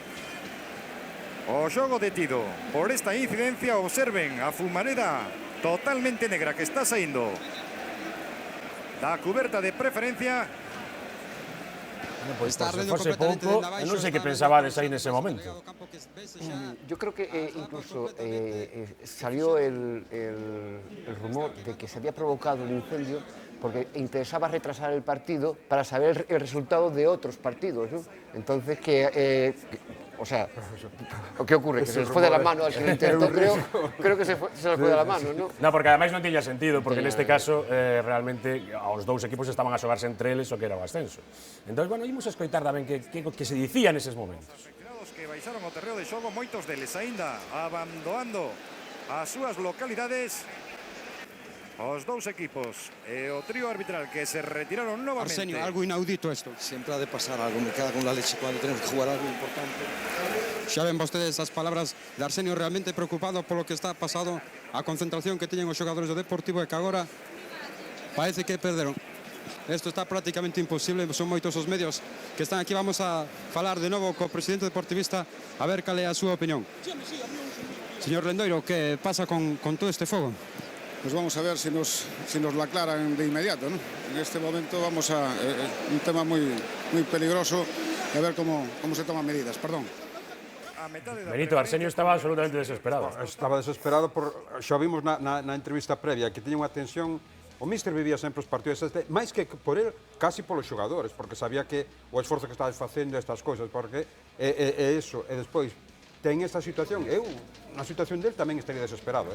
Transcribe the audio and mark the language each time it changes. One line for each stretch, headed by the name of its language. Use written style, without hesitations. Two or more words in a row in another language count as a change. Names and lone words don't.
Galician: O xogo detido por esta incidencia. Observen a fumareda totalmente negra que está saindo da cuberta de preferencia. Pues se fose pouco, non sei que pensabades aí nese momento.
Spanish: Yo creo que incluso salió el rumor de que se había provocado el incendio porque interesaba retrasar el partido para saber el resultado de otros partidos, ¿no? Entonces o sea, ¿qué ocurre? Que se les fue de la mano al que lo intentó, creo que se les fue de la mano, ¿no? No,
Galician: porque ademais non tiña sentido, porque neste caso realmente os dous equipos estaban a xogarse entre eles o que era o ascenso. Entón, bueno, imos a escoitar tamén que se dicía neses momentos. Que baixaron o terreo de xogo, moitos deles aínda abandonando as súas localidades. os dous equipos e o trío arbitral que se retiraron novamente. Arsenio,
Spanish: algo inaudito esto. Siempre ha de pasar algo, me cago en la leche cuando tenemos que jugar algo importante.
Galician: Xa ven vostedes as palabras de Arsenio realmente preocupado polo que está pasado, a concentración que teñen os xogadores do Deportivo e que agora parece que perderon. Isto está prácticamente imposible, son moitos os medios que están aquí. Vamos a falar de novo co presidente deportivista a ver cal é a súa opinión. Señor Lendoiro, que pasa con todo este fogo?
Spanish: Pues vamos a ver si nos lo aclaran de inmediato, ¿no? En este momento vamos a un tema muy peligroso, a ver cómo se toman medidas. Perdón. Benito,
Galician: Arsenio estaba absolutamente desesperado. Estaba desesperado, xa vimos na entrevista previa, que tiña unha tensión. O míster vivía sempre os partidos, máis que por el, casi polos xogadores, porque sabía que o esforzo que estabas facendo estas cousas, porque é eso, e despois ten esta situación, eu, na situación del tamén estaría desesperado,